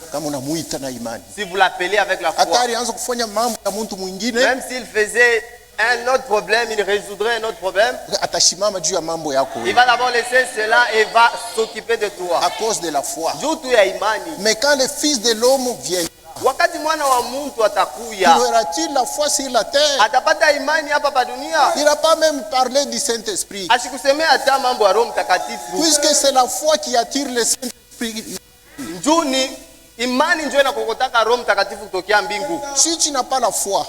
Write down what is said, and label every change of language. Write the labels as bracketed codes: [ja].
[sw] kama unamuita na imani. [fr] Si vous l'appelez avec la foi. [sw] Hata alianza kufanya mambo ya mtu mwingine, [fr] Même s'il faisait un autre problème, il résoudrait un autre problème. [sw] atashimama juu ya mambo yako [fr] Il [sw] wewe, [fr] va d'abord laisser cela et va s'occuper de toi. à cause de la foi. [sw] Juu tu ya imani. [fr] Mais quand le fils de l'homme vient, [sw] Wakati mwana wa mtu atakuya, [fr] trouveras-tu la foi sur la terre? [sw] atapata imani hapa pa dunia. [fr] Il n'a pas même parlé du Saint-Esprit. [sw] Asikusemea hata mambo ya Roho Mtakatifu. [fr] Puisque c'est la foi qui attire le Saint-Esprit. [sw] Njoo ni imani njoo inakokotaka Roho Mtakatifu kutokea mbingu. [fr] Si tu n'as pas la foi,